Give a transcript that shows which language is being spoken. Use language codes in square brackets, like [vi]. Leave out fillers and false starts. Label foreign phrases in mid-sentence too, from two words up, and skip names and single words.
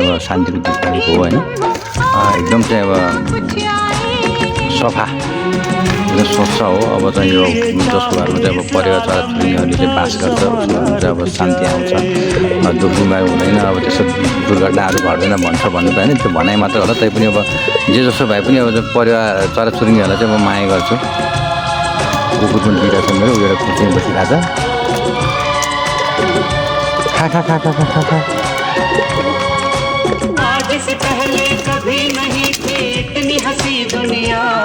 [ne] अब शान्तिको दूत भनेको हो होइन एकदम चाहिँ अब सफा एकदम स्वच्छ हो अब चाहिँ यो जसको घरमा चाहिँ अब परिवार छोराछोरीहरूले चाहिँ बास गर्छ उसको घरमा चाहिँ अब शान्ति आउँछ दुःख बिमार हुँदैन अब त्यसो दुर्घटनाहरू घट्दैन भन्नु त होइन त्यो भनाइ मात्र होला तैपनि अब जे जसो भए पनि अब परिवार छोराछोरीहरूलाई चाहिँ म माया गर्छु कुकुर पनि दुइटा छ मेरो एउटा कुर्सीमा बसिरहेको छ खा [hi] आज से पहले कभी नहीं थी इतनी हंसी दुनिया